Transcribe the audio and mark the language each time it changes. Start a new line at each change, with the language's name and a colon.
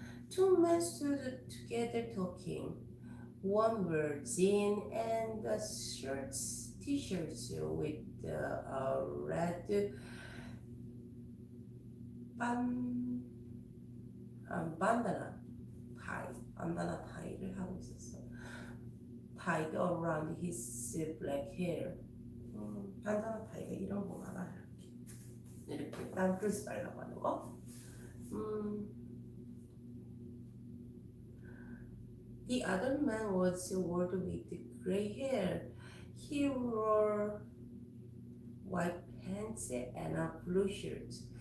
English: Two men stood together talking. One wore jeans and a t-shirts with a red ban, bandana bandana tie를 하고 있었어. Tied around his black hair.
Korean: 반다나 타이가 이런 거 많아. 이렇게 난 그러지 말라고 하는 거.
English: 음, the other man was old with gray hair. He wore white pants and a blue shirt.